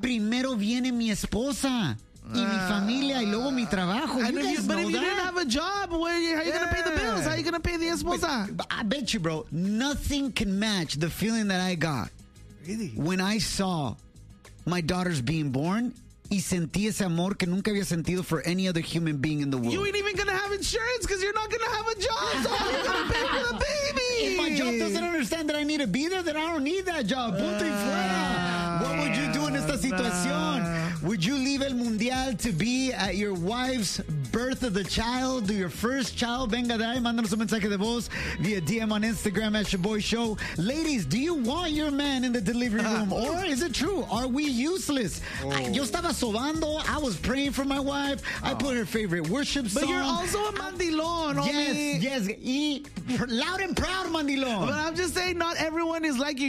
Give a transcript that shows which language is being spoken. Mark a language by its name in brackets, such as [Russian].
[Spanish] Primero viene mi esposa y mi familia y luego mi trabajo. [English] But if you didn't have a job, how are you going to pay the bills? How are you going to pay the esposa? But I bet you, bro, nothing can match the feeling that I got when I saw my daughters being born. [Spanish] Y sentí ese amor que nunca había sentido [English] for any other human being in the world. You ain't even gonna have insurance because you're not gonna have a job. So you're gonna pay for the baby. If my job doesn't understand that I need to be there, then I don't need that job. [Spanish] Punto y fuera. [English] What would you do in [Spanish] esta situación? [English] Would you leave el mundial to be at your wife's birth of the child? Do your first child? [Spanish] Venga de ahí, mándanos un mensaje de voz via [English] DM on Instagram at Chiboy Show. Ladies, do you want your man in the delivery room? Or is it true? Are we useless? [Spanish] Yo estaba sobando. [English] I was praying for my wife. I put her favorite worship song. But you're also a mandilón, yes, homie. Yes. Loud and proud, mandilón. But I'm just saying, not everyone is like you.